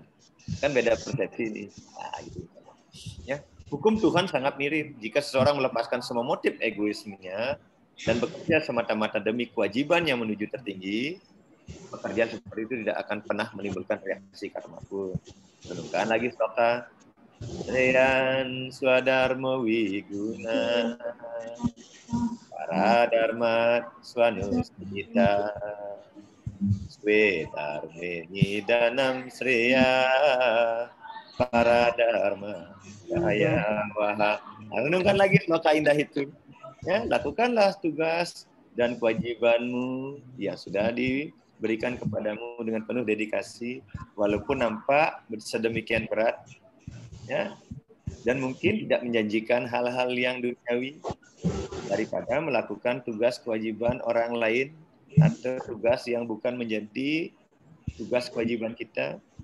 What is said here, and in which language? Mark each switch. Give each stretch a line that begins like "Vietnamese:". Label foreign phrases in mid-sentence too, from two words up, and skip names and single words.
Indonesian: Kan beda persepsi ini. Nah, gitu. Ya, hukum Tuhan sangat mirip. Jika seseorang melepaskan semua motif egoismenya dan bekerja semata-mata demi kewajiban yang menuju tertinggi, pekerjaan seperti itu tidak akan pernah menimbulkan reaksi karma pun. Renungkan lagi sloka
Sanskrit: Reyan Swadharma Wiguna Para Dharma Swanusita Swedarme Nidanam Sreya Para Dharma Daya Waha.
Indonesian: Renungkan lagi sloka indah itu. Ya, lakukanlah tugas dan kewajibanmu yang sudah diberikan kepadamu dengan penuh dedikasi, walaupun nampak sedemikian berat, ya, dan mungkin tidak menjanjikan hal-hal yang duniawi, daripada melakukan tugas kewajiban orang lain atau tugas yang bukan menjadi tugas kewajiban kita.